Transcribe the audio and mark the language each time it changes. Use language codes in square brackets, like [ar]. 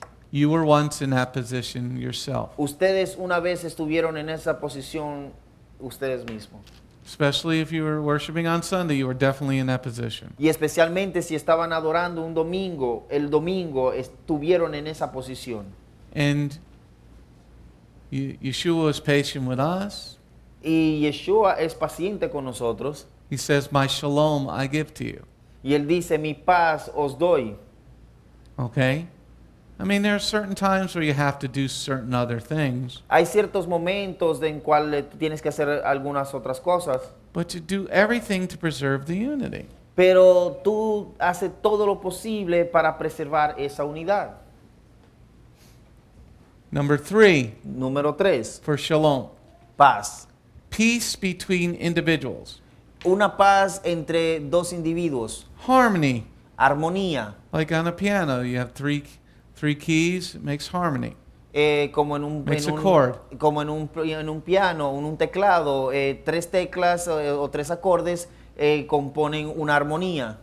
[en] You were once in that position yourself. [es] Ustedes una vez estuvieron en esa posición ustedes mismos. [en] Especially if you were worshiping on Sunday, you were definitely in that position. [es] Y especialmente si estaban adorando un domingo, el domingo estuvieron en esa posición. [en] And Yeshua was patient with us. [es] Y Yeshua es paciente con nosotros. [en] He says, my shalom I give to you. [es] Y él dice, mi paz os doy. [en] Okay? I mean, there are certain times where you have to do certain other things. [es] Hay ciertos momentos en cuales tienes que hacer algunas otras cosas. [en] But to do everything to preserve the unity. [es] Pero tú haces todo lo posible para preservar esa unidad. [en] Number 3, [es] Número 3. [en] for shalom. [es] Paz. [en] Peace between individuals. [es] Una paz entre dos individuos. [en] Harmony. [es] Armonía. [en] Like on a piano, you have three keys, it makes harmony. [es] como en un, [en] Makes a chord. [es] como en un piano, en un teclado, tres teclas o tres acordes componen una armonía.